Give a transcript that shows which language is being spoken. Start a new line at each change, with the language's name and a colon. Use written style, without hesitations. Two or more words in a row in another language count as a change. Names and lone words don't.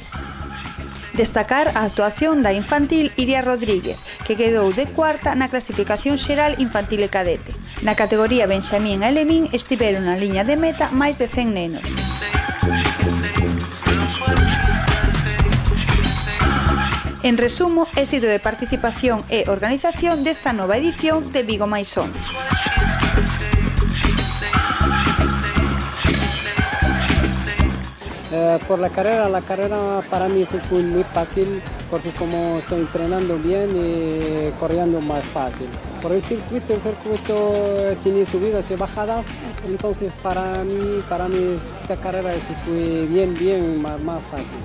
Galician: Destacar a actuación da infantil Iria Rodríguez, que quedou de cuarta na clasificación xeral infantil e cadete. Na categoría Benxamín e Lemín estiveron na liña de meta máis de 100 nenos. En resumo, éxito de participación e organización desta nova edición de Vigo Mais 11.
Spanish: Por la carrera para mí eso fue muy fácil porque como estoy entrenando bien y corriendo más fácil. Por el circuito tiene subidas y bajadas, entonces para mí esta carrera eso fue bien más fácil.